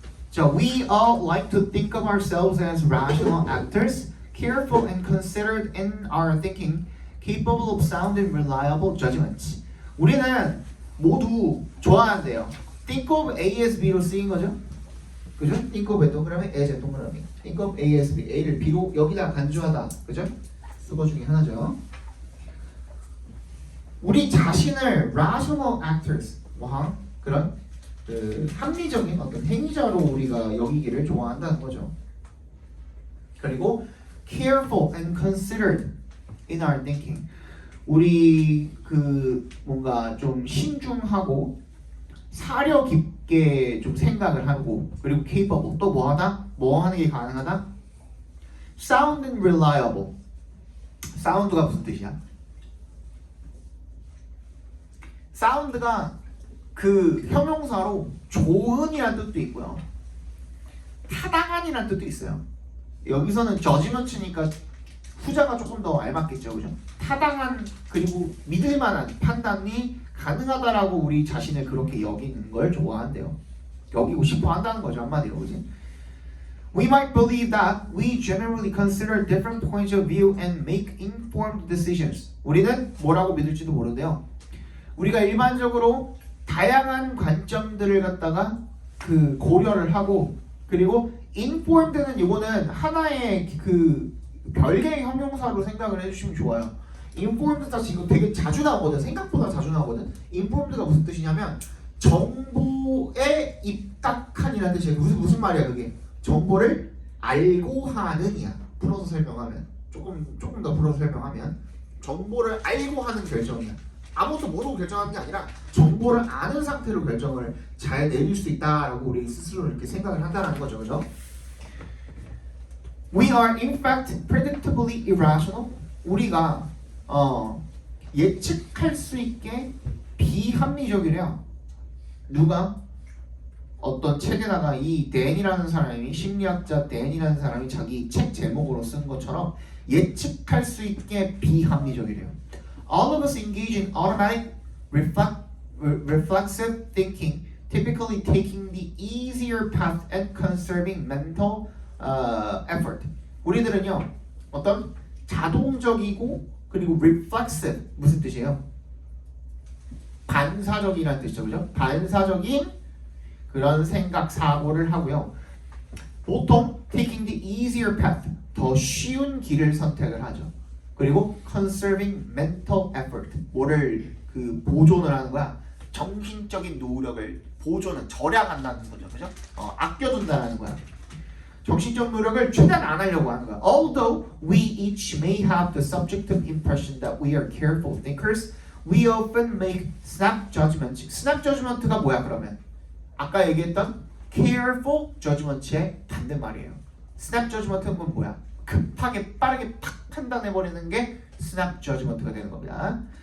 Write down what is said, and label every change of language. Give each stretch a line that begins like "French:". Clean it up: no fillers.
English: 자, we all like to think of ourselves as rational actors, careful and considered in our thinking, capable of sound and reliable judgments.
Korean: 우리는 모두 좋아한대요.
English: Think of A as B로 쓰인 거죠?
Korean: 그죠?
English: Think of 동그라미, as 동그라미. Think of A as B.
Korean: A를 B로 여기다 간주하다. 그죠? 수거 중에 하나죠. 우리 자신을 rational actors, 그런 합리적인 어떤 행위자로 우리가 여기기를 좋아한다는 거죠.
English: 그리고 careful and considered in our thinking.
Korean: 우리 뭔가 좀 신중하고 사려 깊게 좀 생각을 하고, 그리고 capable 또 뭐하다? 뭐 하는 게 가능하다? sound and reliable. 사운드가 무슨 뜻이야? 사운드가 형용사로 좋은이라는 뜻도 있고요, 타당한이라는 뜻도 있어요. 여기서는 저지먼트니까 후자가 조금 더 알맞겠죠, 그죠? 타당한 그리고 믿을만한 판단이 가능하다라고 우리 자신을 그렇게 여기는 걸 좋아한대요. 여기고 싶어 한다는 거죠, 한마디로, 그지?
English: We might believe that we generally consider different points of view and make informed decisions.
Korean: 우리는 뭐라고 믿을지도 모르는데요. 우리가 일반적으로 다양한 관점들을 갖다가 고려를 하고, 그리고 informed는 이거는 하나의 별개의 형용사로 생각을 해주시면 좋아요. informed 자체 이거 되게 자주 나오거든. 생각보다 자주 나오거든. informed가 무슨 뜻이냐면 정보에 입각한이라는 뜻이에요. 무슨 말이야 그게? 정보를 알고 하는이야. 풀어서 설명하면 조금 더 풀어서 설명하면 정보를 알고 하는 결정이야. 아무것도 모르고 결정하는 게 아니라 정보를 아는 상태로 결정을 잘 내릴 수 있다라고 우리 스스로 이렇게 생각을 한다는 거죠, 그죠?
English: We are in fact predictably irrational.
Korean: 우리가 예측할 수 있게 비합리적이래요. 누가? 어떤 책에다가 이 댄이라는 사람이, 심리학자 댄이라는 사람이 자기 책 제목으로 쓴 것처럼 예측할 수 있게 비합리적이래요. All of us engage in automatic
English: reflexive thinking, typically taking the easier path and conserving mental effort.
Korean: 우리들은요 어떤 자동적이고 그리고 reflexive 무슨 뜻이에요? 반사적이라는 뜻이죠, 그죠? 반사적인 그런 생각 사고를 하고요. 보통 taking the easier path, 더 쉬운 길을 선택을 하죠. 그리고 conserving mental effort, 뭐를 그 보존을 하는 거야. 정신적인 노력을 보존은 절약한다는 거죠, 그죠? 아껴둔다는 거야. 정신적 노력을 최대한 안 하려고 하는 거야.
English: Although we each may have the subjective impression that we are careful thinkers, we often make snap judgments.
Korean: snap judgment가 뭐야 그러면? 아까 얘기했던 careful judgment의 반대말이에요. snap judgment는 뭐야? 급하게 빠르게 팍 판단해버리는 게 snap judgment가 되는 겁니다.